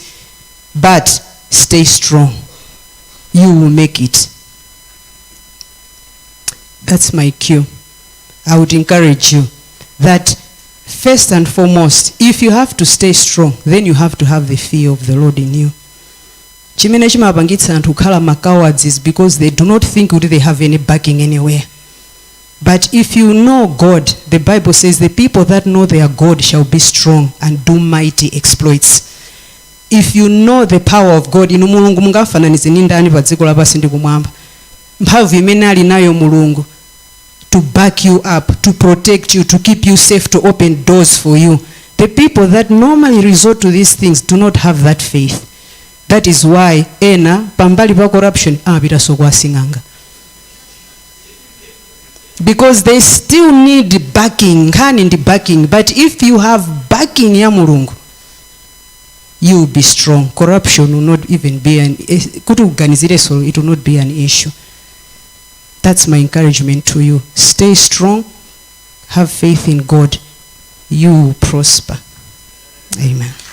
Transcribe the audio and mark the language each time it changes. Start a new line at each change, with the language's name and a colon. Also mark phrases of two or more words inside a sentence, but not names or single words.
English: But stay strong. You will make it. That's my cue. I would encourage you that first and foremost, if you have to stay strong, then you have to have the fear of the Lord in you.
Nyanja: Chimene chimabangitsa anthu kukhala
English: cowards is because they do not think that they have any backing anywhere. But if you know God, the Bible says the people that know their God shall be strong and do mighty exploits. If you know the power of God,
Nyanja: inu mulungu mungafananize ndi ndani pa dziko lapansi ndi kumwamba. Mphamvu imene ali nayo mulungu
English: to back you up, to protect you, to keep you safe, to open doors for you. The people that normally resort to these things do not have that faith. That is why
Nyanja: ena pambali pa corruption amapita sokwa sing'anga.
English: Because they still need backing, backing. But if you have backing
Nyanja: ya mulungu,
English: you will be strong. Corruption will not even be it will not be an issue. That's my encouragement to you. Stay strong. Have faith in God. You will prosper. Amen.